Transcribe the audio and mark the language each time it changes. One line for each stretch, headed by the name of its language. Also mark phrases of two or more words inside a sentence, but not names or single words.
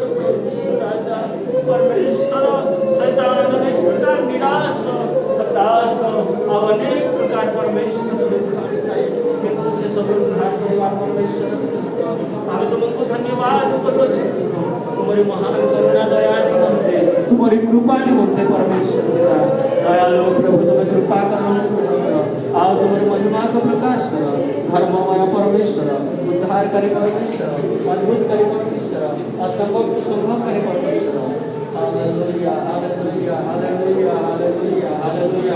Odia: ରାଜା ପରମେଶ୍ୱର ଶୈତାନ ନିକଟ ନିରାଶ ହତାଶ ଆଉ ଅନେକ ପ୍ରକାର ପରମେଶ୍ୱର ଥାଏ, କିନ୍ତୁ ସେ ସବୁ ଉଦ୍ଧାର କରିବା ପରମେଶ୍ୱର। ଆମେ ତୁମକୁ ଧନ୍ୟବାଦ କରୁଅଛୁ ତୁମରି ମହାନ କରୁଣା ଦୟା ନିମନ୍ତେ, ତୁମରି କୃପା ନିମନ୍ତେ
Hindi: परमेश्वर पिता दयालु प्रभु तुम्हें कृपा करो आओ तुम्हारी महिमा को प्रकाश करो। धर्ममय परमेश्वर, उद्धारकारी परमेश्वर, अद्भुतकारी परमेश्वर, असंभव को संभव करे परमेश्वर।
Hebrew: हालेलुया हालेलुया हालेलुया हालेलुया हालेलुया।